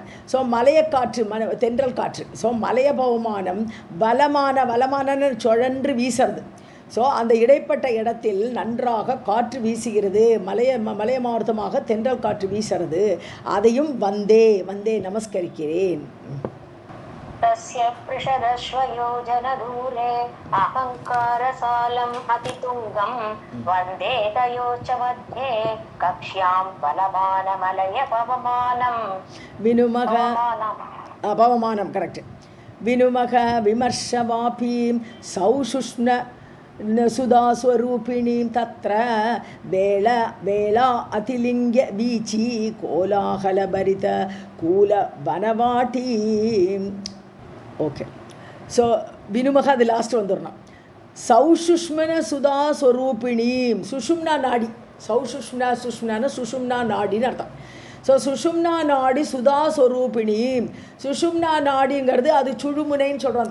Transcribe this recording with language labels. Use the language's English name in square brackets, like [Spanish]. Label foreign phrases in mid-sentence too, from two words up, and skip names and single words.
[Tamil] ஸோ மலைய காற்று தென்றல் காற்று. ஸோ மலைய பவமானம் பலமான சுழன்று வீசுறது. ஸோ அந்த இடைப்பட்ட இடத்தில் நன்றாக காற்று வீசுகிறது. மலைய மாவட்டமாக தென்றல் காற்று வீசுறது. அதையும் வந்தே நமஸ்கரிக்கிறேன். [Sanskrit] तस्य पृषदश्वयोजनदूरे अहङ्कारसालम् अतितुङ्गं वन्दे तयोश्च मध्ये कक्ष्यां बलमानमलयपवमानं विनुमः पवमानं करेक्ट्. विनुमः विमर्शवापीं सौषुष्ण सुधास्वरूपिणीं तत्र वेला अतिलिङ्ग्य वीची कोलाहलभरित कूलवनवाटीम्. [Tamil] ஓகே. ஸோ வினுமக அது லாஸ்ட் வந்துடணும். [Sanskrit] सौषुम्न सुधा स्वरूपिणीम्. [Tamil] சுஷும்னா நாடி. சுஷ்ம்னா சுஷும்னா நாடின்னு அர்த்தம். ஸோ சுஷும்னா நாடி [Sanskrit] सुधा स्वरूपिणीम्. [Tamil] சுஷும்னா நாடிங்கிறது அது சுழுமுனைன்னு சொல்கிறோம்.